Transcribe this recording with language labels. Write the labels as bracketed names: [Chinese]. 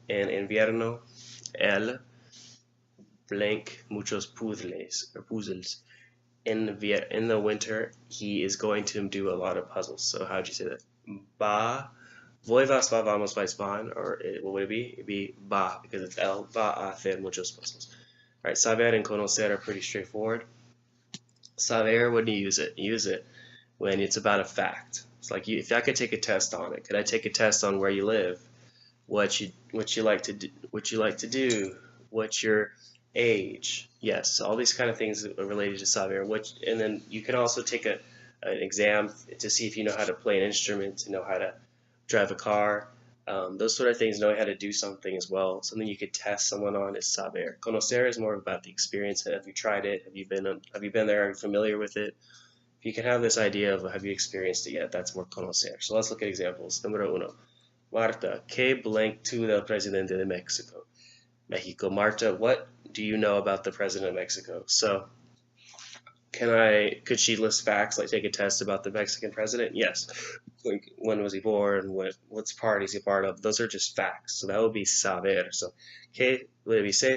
[Spanish] En invierno, él [English] blank [Spanish] muchos puzzles. [English] In the winter, he is going to do a lot of puzzles. So how would you say that? [Spanish] Voy, vas, va, vamos, vais, van. Or what would it be? [English] It'd be va, because it's [Spanish] él va a hacer muchos puzzles. [English] All right, saber and conocer are pretty straightforward. Saber, when do you use it? You use it when it's about a fact. It's like if I could take a test on it, could I take a test on where you live, what you like to do, what's your age? Yes, all these kind of things are related to saber. And then you can also take an exam to see if you know how to play an instrument, to know how to drive a car. Those sort of things, knowing how to do something as well. Something you could test someone on is saber. Conocer is more about the experience. Have you tried it? Have you been there? Are you familiar with it? If you can have this idea of have you experienced it yet, that's more conocer. So let's look at examples. [Spanish] Número 1. Marta, ¿qué [English] blank [Spanish] tú del presidente de Mexico? Mexico. [English] Marta, what do you know about the president of Mexico? So could she list facts, like take a test about the Mexican president? Yes. Like when was he born? What's party is he part of? Those are just facts. So that would be saber. So ¿qué would we say?